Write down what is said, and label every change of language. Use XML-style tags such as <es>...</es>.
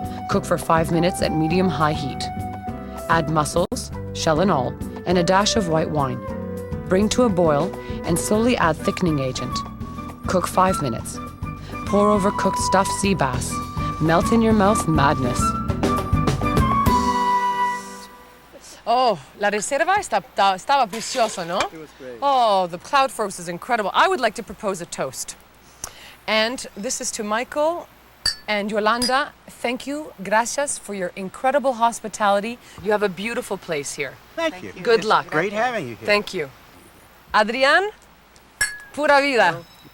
<en>Cook for 5 minutes at medium-high heat. Add mussels, shell and all, and a dash of white wine. Bring to a boil and slowly add thickening agent. Cook 5 minutes. Pour over cooked stuffed sea bass. Melt in your mouth madness.</en> <es>Oh, la reserva estaba precioso, ¿no?</es> <en>It was great. Oh, the cloud forest is incredible. I would like to propose a toast. And this is to Michael and Yolanda. Thank you, gracias, for your incredible hospitality. You have a beautiful place here. Thank you. Good luck. Great having you here. Thank you. Adrián,</en> <es>pura vida.</es>